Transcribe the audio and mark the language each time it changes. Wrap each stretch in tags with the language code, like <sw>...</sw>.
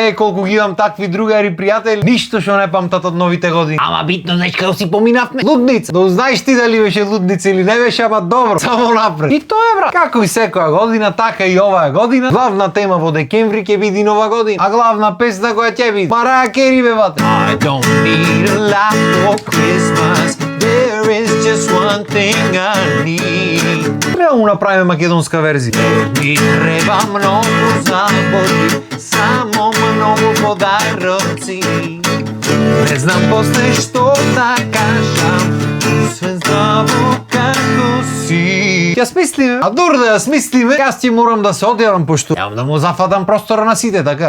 <mk>Колку ги имам такви другари пријатели, ништо што не памтат од новите години. Ама битно знаеш како си поминавме? Лудница. Да знаеш ти дали беше лудница или не беше, ама добро. Само напред. И тоа е брат. Како и секоја година, така и оваа година. Главна тема во декември ќе биде нова година, а главна песна која ќе биде Мараја Кери бевате.</mk> <en>I don't need a lot for Christmas. There is just one thing I need.</en> <mk>Треба му направиме македонска верзија. Ми треба многу забори, само многу подароци. Не знам после што да кажам, освен здраво како си. Ќе смислиме, а дур да ја смислиме, јас ќе морам да се одјавам пошто јам да му зафатам простора на сите, така.</mk>